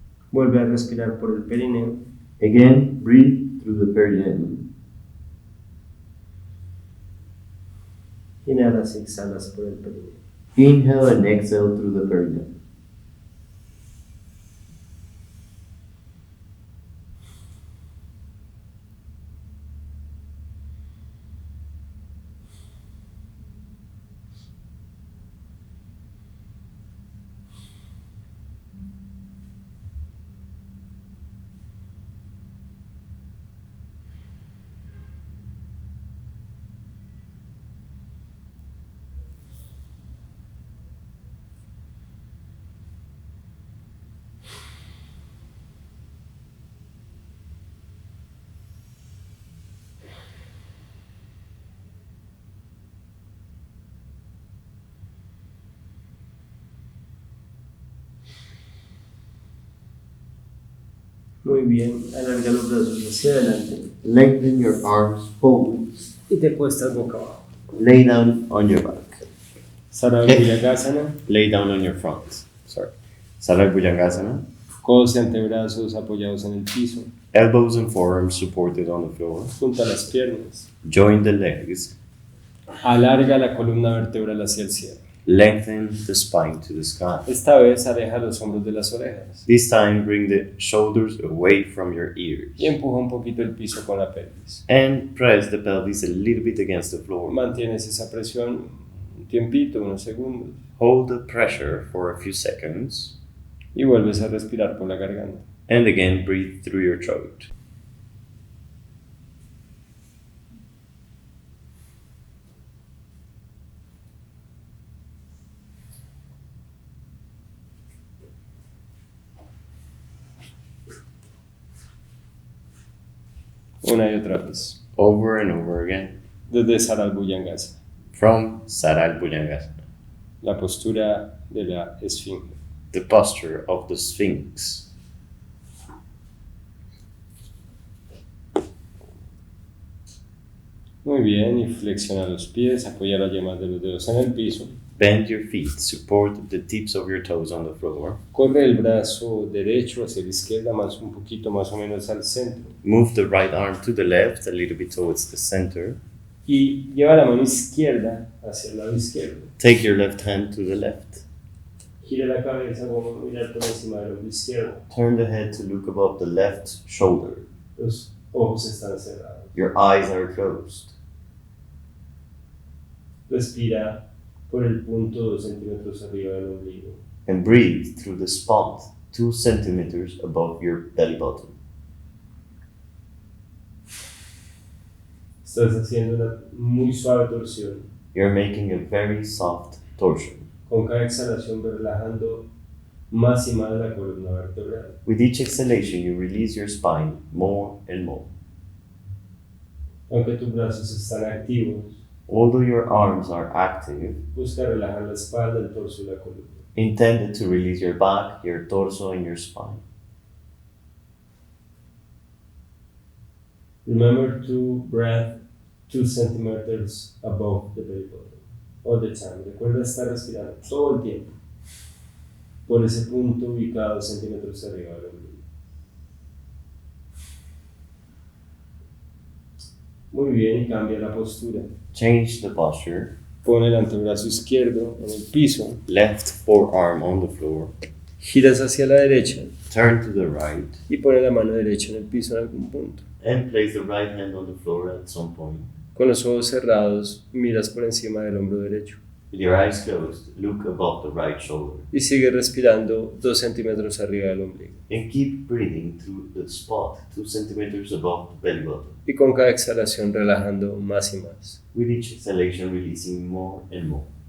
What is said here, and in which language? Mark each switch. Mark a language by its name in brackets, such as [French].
[Spanish] Vuelve a respirar por el perineo. [English] Again, breathe through the perineum. [Spanish] Inhalas y exhalas por el perineo. [English] Inhale and exhale through the perineum. [Spanish] Muy bien, alarga los brazos hacia adelante [English] Lengthen your arms forward. [Spanish] y te cuestas boca abajo. [English] Lay down on your back. [Spanish] Saral bhujangasana, [English] Lay down on your front. Saral bhujangasana. [Spanish] codos y antebrazos apoyados en el piso. [English] Elbows and forearms supported on the floor. [Spanish] Junta las piernas. [English] Join the legs. [Spanish] Alarga la columna vertebral hacia el cielo. [English] Lengthen the spine to the sky. [Spanish] Esta vez aleja los hombros de las orejas [English] This time, bring the shoulders away from your ears. [Spanish] y empuja un poquito el piso con la pelvis. [English] And press the pelvis a little bit against the floor. [Spanish] Mantienes esa presión un tiempito, unos segundos, [English] Hold the pressure for a few seconds. [Spanish] y vuelves a respirar por la garganta. [English] And again, breathe through your throat. [Spanish] Una y otra vez. [English] Over and over again. [Spanish] Desde saral bhujangasana, [English] From saral bhujangasana. [Spanish] la postura de la esfinge. [English] The posture of the Sphinx. [Spanish] Muy bien, y flexiona los pies, apoya las yemas de los dedos en el piso. [English] Bend your feet, support the tips of your toes on the floor. [Spanish] Corre el brazo derecho hacia la izquierda, más un poquito más o menos al centro. [English] Move the right arm to the left, a little bit towards the center. [Spanish] Y lleva la mano izquierda hacia el lado izquierdo. [English] Take your left hand to the left. [Spanish] Gira la cabeza como mirar por encima del hombro izquierdo. [English] Turn the head to look above the left shoulder. [Spanish] Los ojos están cerrados. [English] Your eyes are closed. [Spanish] Respira por el punto 2 centímetros arriba del ombligo. [English] And breathe through the spot 2 centimeters above your belly button. [Spanish] Estás haciendo una muy suave torsión. [English] You're making a very soft torsion. [Spanish] Con cada exhalación relajando más y más la columna vertebral. [English] With each exhalation, you release your spine more and more. [Spanish] Aunque tus brazos están activos, [English] Although your arms are active, [Spanish] busca relajar la espalda, el torso y la columna. [English] intended to release your back, your torso, and your spine. Remember to breathe 2 centimeters above the belly button all the time. [Spanish] Recuerda estar respirando todo el tiempo por ese punto ubicado 2 centímetros arriba del ombligo. Muy bien, y cambia la postura. [English] Change the posture. [Spanish] Pon el antebrazo izquierdo en el piso, [English] Left forearm on the floor. [Spanish] giras hacia la derecha [English] Turn to the right. [Spanish] y pone la mano derecha en el piso en algún punto. [English] And place the right hand on the floor at some point. [Spanish] Con los ojos cerrados, miras por encima del hombro derecho. [English] With your eyes closed, look above the right shoulder. [Spanish] Y sigue respirando 2 centímetros arriba del ombligo. [English] And keep breathing through the spot 2 centimeters above the belly button. [Spanish] Y con cada exhalación relajando más y más. [English] With each exhalation, releasing more and more.